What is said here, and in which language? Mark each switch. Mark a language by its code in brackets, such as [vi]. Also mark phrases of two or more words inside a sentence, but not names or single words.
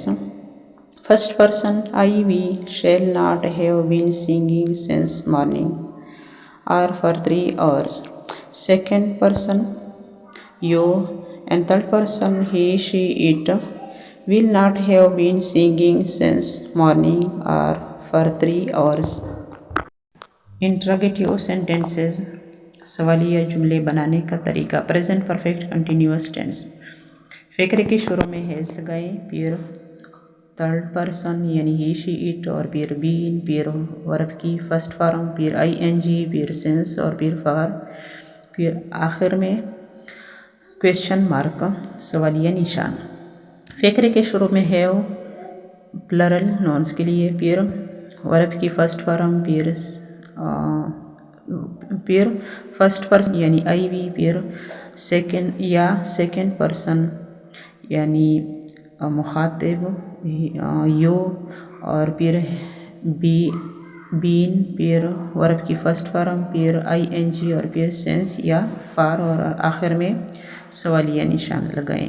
[en] First person I, we shall not have been singing since morning or for 3 hours. Second person you and third person he, she, it will not have been singing since morning or for 3 hours. Interrogative sentences [ur] سوالیہ جملے بنانے کا طریقہ [en] present perfect continuous tense. [ur] فقرے کے شروع میں has لگائیں، پھر [en] third person [ur] یعنی [en] he, she, it [ur] اور پھر been، پھر verb کی [en] first form, [ur] پھر ing، پھر since اور پھر for، پھر آخر میں [en] question mark [ur] سوالیہ نشان. فقرے کے شروع میں have [en] plural nouns [ur] کے لیے، پھر verb کی [en] first form, [ur] پھر [en] first person [ur] یعنی [en] I, we، [ur] پھر [en] second person [ur] یعنی مخاطب you اور پھر been، پھر verb کی [en] first form, [ur] پھر ing اور پھر since یا for اور آخر میں سوالیہ نشان لگائیں.